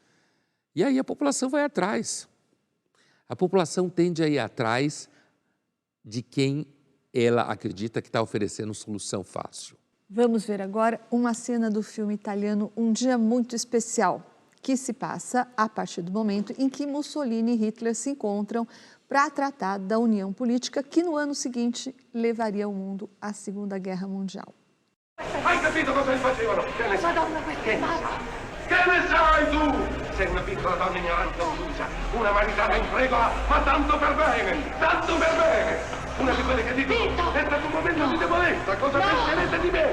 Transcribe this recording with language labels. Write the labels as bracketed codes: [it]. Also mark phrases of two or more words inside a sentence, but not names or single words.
[pt] E aí a população vai atrás. A população tende a ir atrás de quem ela acredita que está oferecendo solução fácil. Vamos ver agora uma cena do filme italiano Um Dia Muito Especial, que se passa a partir do momento em que Mussolini e Hitler se encontram para tratar da união política que no ano seguinte levaria o mundo à Segunda Guerra Mundial. [it] Hai capito cosa gli facevano? Che ne sai? Madonna, questa è Mara. Che ne sai tu? Sei una piccola donna ignorante e obtusa, una maritata in regola, ma tanto per bene, tanto per bene. Una di quelle che dicono, è stato un momento di debolezza, cosa penserete di me?